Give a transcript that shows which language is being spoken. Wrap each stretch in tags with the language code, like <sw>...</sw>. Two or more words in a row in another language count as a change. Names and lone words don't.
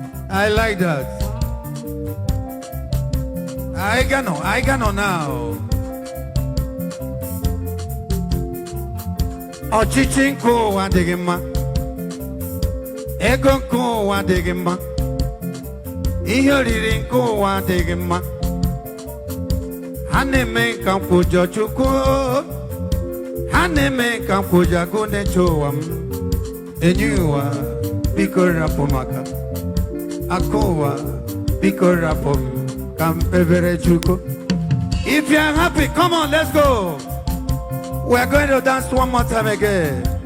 <en>I like that. I gano, I gano now.</en> <ig>Ọchịchị nke ụwa adịghị mma. Ego nke ụwa adịghị mma. Ihe oriri nke ụwa adịghị mma. Ha na-eme ka m kwụjọ Chukwu. Ha na-eme ka m kwụjọ agụ na-eche ụwa m. Enyi ụwa, biko rapụ maka. Akụ ụwa, biko rapụ m ka m kpebere Chukwu.</ig> <en>If you are happy, come on, let's go. We are going to dance one more time again.</en>